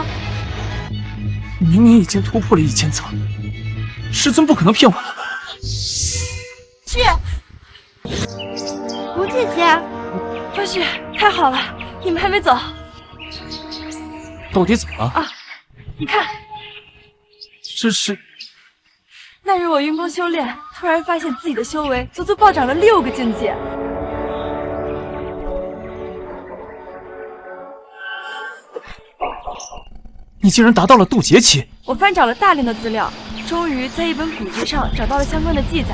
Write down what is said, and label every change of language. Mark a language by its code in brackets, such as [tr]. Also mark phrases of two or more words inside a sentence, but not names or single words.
[zh] 明明已經突破了1000層，師尊不可能騙我。去，吳姐姐，方旭，太好了，你們還沒走。到底怎麼了？啊，你看，這是那日我運功修煉，突然發現自己的修為足足暴漲了6個境界。你竟然達到了渡劫期！我翻找了大量的資料，終於在一本古籍上找到了相關的記載。